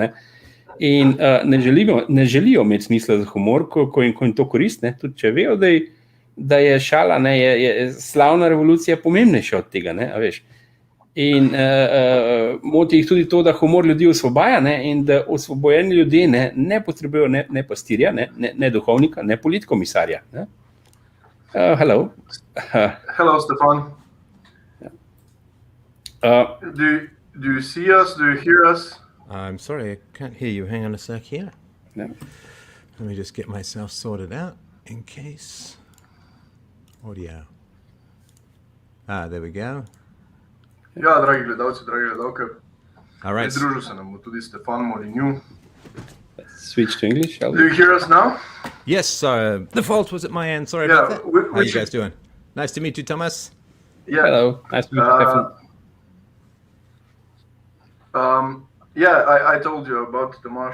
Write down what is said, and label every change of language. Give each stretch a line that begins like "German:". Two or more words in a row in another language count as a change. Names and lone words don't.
Slovenian: In ne želijo imeti smisla za humor, ko jim to koristne, tudi če vejo, da je šala, je slavna revolucija pomembnejša od tega, a veš. In moti jih tudi to, da humor ljudi osvobaja, in da osvobojeni ljudje ne potrebujejo ne pastirja, ne duhovnika, ne politkomisarja.
English: Hello. Hello, Stefan. Do you see us? Do you hear us? I'm sorry, I can't hear you. Hang on a sec here. No. Let me just get myself sorted out in case. Audio. There we go.
Slovenian: Ja, dragi gledalci, dragi gledalke.
English: All right.
Slovenian: Pridružil se nam bo tudi Stefan Molinju.
English: Switch to English, shall we? Do you hear us now? Yes, the fault was at my end. Sorry about that. How are you guys doing? Nice to meet you, Tomaž. Yeah. Hello, nice to meet you, Stefan. I told you about Tomaž.